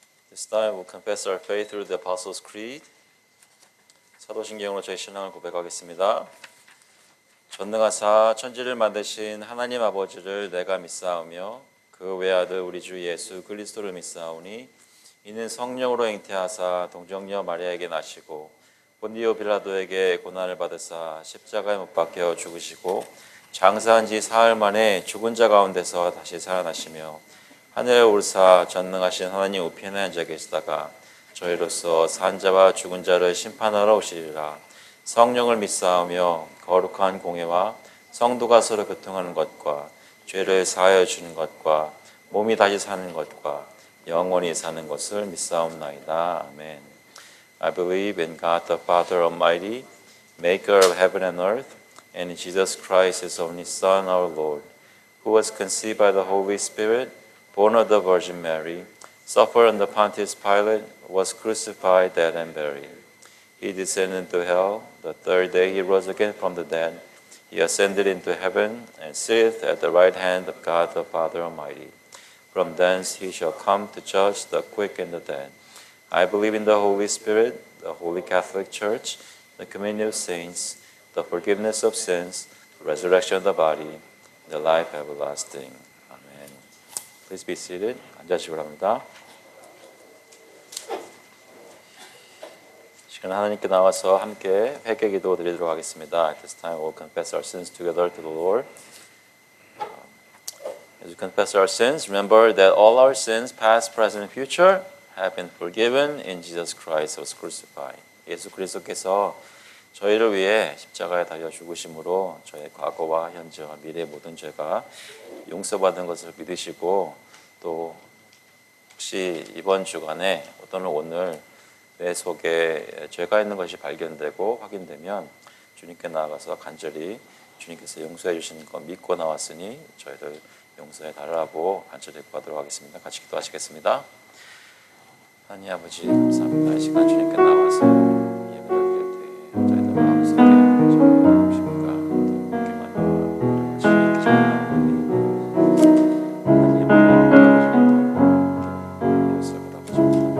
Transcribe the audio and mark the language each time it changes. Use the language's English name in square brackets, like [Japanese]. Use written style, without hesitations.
[English] This time we'll confess our faith through the Apostles' Creed. [Korean] 사도신경으로 저희 신앙을 고백하겠습니다. 전능하사 천지를 만드신 하나님 아버지를 내가 믿사오며 그 외아들 우리 주 예수 그리스도를 믿사오니 이는 성령으로 잉태하사 동정녀 마리아에게 나시고 본디오 빌라도에게 고난을 받으사 십자가에 못 박혀 죽으시고 장사한 지 사흘 만에 죽은 자 가운데서 다시 살아나시며 하늘에 오르사 전능하신 하나님 우편에 앉아 계시다가 저희로서 산 자와 죽은 자를 심판하러 오시리라. 성령을 믿사오며 거룩한 공예와 성도가 서로 교통하는 것과 죄를 사하여 주는 것과 몸이 다시 사는 것과 영원히 사는 것을 믿사옵나이다. 아멘. [English] I believe in God the Father Almighty, maker of heaven and earth, and in Jesus Christ, his only Son, our Lord, who was conceived by the Holy Spirit, born of the Virgin Mary, suffered under Pontius Pilate, was crucified, dead, and buried. He descended into hell. The third day he rose again from the dead. He ascended into heaven and sitteth at the right hand of God the Father Almighty. From thence he shall come to judge the quick and the dead. I believe in the Holy Spirit, the Holy Catholic Church, the communion of saints, the forgiveness of sins, the resurrection of the body, the life everlasting. Amen. Please be seated. [Korean] 앉으시기 바랍니다. 시간 하나님께 나와서 함께 회개 기도 드리도록 하겠습니다. [English] At this time we'll confess our sins together to the Lord. As we confess our sins, remember that all our sins, past, present, and future, have been forgiven in Jesus Christ who was crucified. [Korean] 예수 그리스도께서 저희를 위해 십자가에 달려 죽으심으로 저희 과거와 현재와 미래의 모든 죄가 용서받은 것을 믿으시고 또 혹시 이번 주간에 또는 오늘 내 속에 죄가 있는 것이 발견되고 확인되면 주님께 나아가서 간절히 주님께서 용서해 주시는 거 믿고 나왔으니 저희들 용서해 달라고 간절히 구하도록 하겠습니다. 같이 기도하시겠습니다. 하나님 아버지 감사합니다. 이 시간 주님께 나와서 예배를 드릴 때 저희들 마음속에 주십니까 또 그렇게 많이 주님께 전하오니 하나님 용서를 아버지